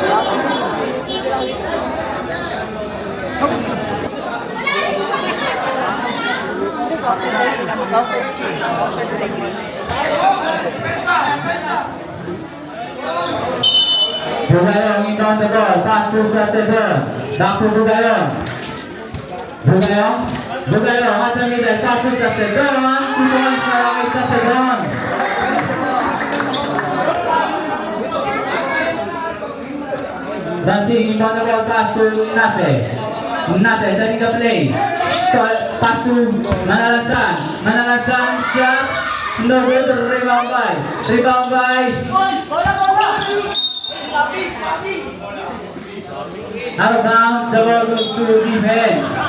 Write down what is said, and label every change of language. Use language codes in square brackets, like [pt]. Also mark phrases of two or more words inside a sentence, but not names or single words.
[en] Bugayong inbound the ball, pass to Sacedon, back to Bugayong. Bugayong at the middle, pass to Sacedon, 2 points [tl] para kay [en] Sacedon. Danting inbound the ball, pass to Nase. Nase setting the play. Pass to Manalansan shot, no good, rebound by Out of bounds, the ball goes to defense.